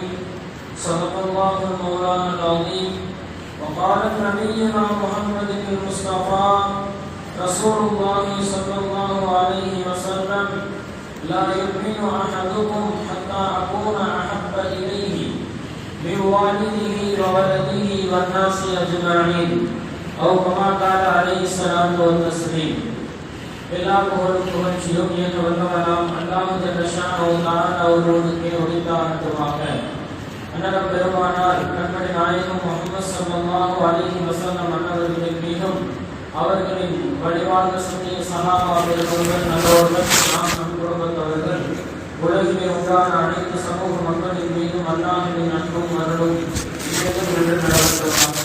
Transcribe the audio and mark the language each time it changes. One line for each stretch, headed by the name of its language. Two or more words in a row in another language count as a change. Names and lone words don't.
Arabic: صدق الله المولانا العظيم. وقال نبينا محمد المصطفى رسول الله صلى الله عليه وسلم: لا يؤمن أحدكم حتى أكون أحب إليه من والده وولده والناس أجمعين، أو كما قال عليه الصلاة والتسليم.
Tamil: எல்லா புகழும் புகழ்ச்சியும் என்று வல்லவராம்
Arabic: الله جل شأنه تعالى
Tamil: ஒருவனுக்கே உரித்தாகட்டுமாக. அன்னலம் பெருமானார் கண்மணி நாயகம் முஹம்மது
Arabic: صلى الله عليه وسلم
Tamil: அன்னவர்களின் மீதும் அவர்களின் வழிவாழ்ந்த சத்திய சஹாபா பெருமக்கள் நல்லோர்கள் நாம் நம் குடும்பத்தவர்கள் உலகிலே உண்டான அனைத்து சமூக மக்களின் மீதும் அல்லாஹ்வின் அன்பும் அருளும் இன்றைக்கும் என்று நடக்கட்டும்.